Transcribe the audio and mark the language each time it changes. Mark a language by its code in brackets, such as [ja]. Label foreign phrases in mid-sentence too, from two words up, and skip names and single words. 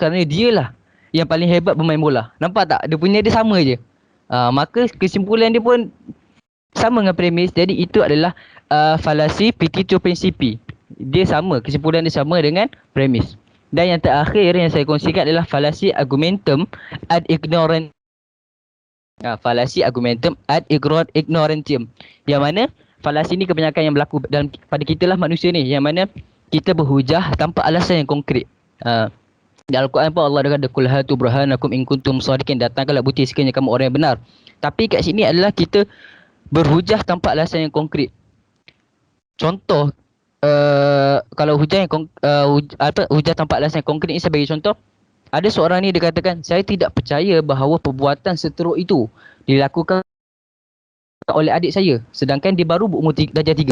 [ms] Kerana dia lah yang paling hebat bermain bola. Nampak tak? Dia punya dia sama je. Maka kesimpulan dia pun sama dengan premis. Jadi itu adalah falasi [la] petitio principii. [ms] Dia sama, kesimpulan dia sama dengan premis. Dan yang terakhir yang saya kongsikan adalah falasi [la] argumentum ad ignorantium. Falasi argumentum ad ignorantium. [ms] Yang mana falasi ni kebanyakan yang berlaku dalam pada kita lah manusia ni, yang mana kita berhujah tanpa alasan yang konkret. Dalam Al-Quran pun Allah kata [ar] قل هاتوا برهانكم إن كنتم صادقين, [ms] datangkanlah bukti sekiranya kamu orang yang benar. Tapi kat sini adalah kita berhujah tanpa alasan yang konkret. Contoh, kalau hujah yang hujah tanpa alasan yang konkret ni, saya bagi contoh. Ada seorang ni dia katakan, saya tidak percaya bahawa perbuatan seteruk itu dilakukan oleh adik saya, sedangkan dia baru berumur darjah 3.